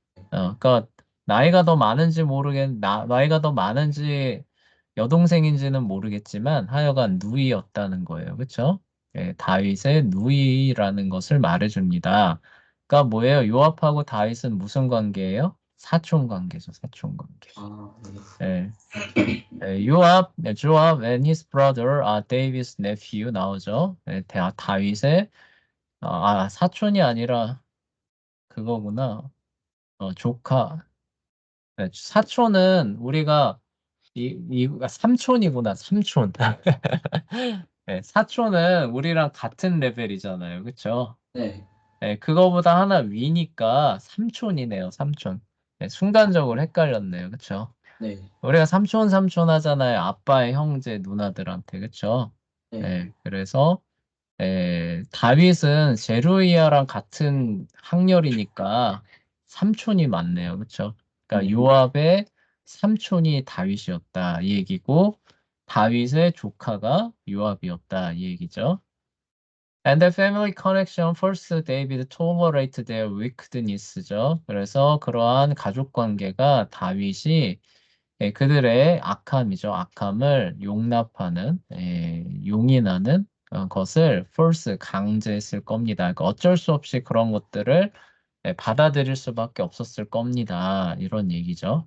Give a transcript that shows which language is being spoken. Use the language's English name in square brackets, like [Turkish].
[Korean] 그러니까 나이가 더 많은지 나이가 더 많은지 여동생인지는 모르겠지만 하여간 누이였다는 거예요. 그렇죠? 다윗의 누이라는 것을 말해줍니다. 그러니까 뭐예요? 요압하고 다윗은 무슨 관계예요? 사촌 관계죠, 사촌 관계. 아, 예. [English] Joab and his brother are David's nephew [Korean] 나오죠. 다윗의 사촌이 아니라 그거구나. 조카. 사촌은 우리가 삼촌이구나, 삼촌. 사촌은 우리랑 같은 레벨이잖아요. 그쵸? 네. 그거보다 하나 위니까 삼촌이네요, 삼촌. 순간적으로 헷갈렸네요. 그쵸? 네. 우리가 삼촌 하잖아요. 아빠의 형제 누나들한테. 그쵸? 네. 그래서 다윗은 제루이아랑 같은 학렬이니까 삼촌이 맞네요. 그쵸? 그러니까 네. 요압의 삼촌이 다윗이었다. 이 얘기고 다윗의 조카가 요압이었다. 이 얘기죠. [English] And the family connection first David tolerate their wickedness죠. [Korean] 그래서 그러한 가족 관계가 다윗이 그들의 악함이죠. 악함을 용납하는, 용인하는 것을 force, 강제했을 겁니다. 그러니까 어쩔 수 없이 그런 것들을 받아들일 수밖에 없었을 겁니다. 이런 얘기죠.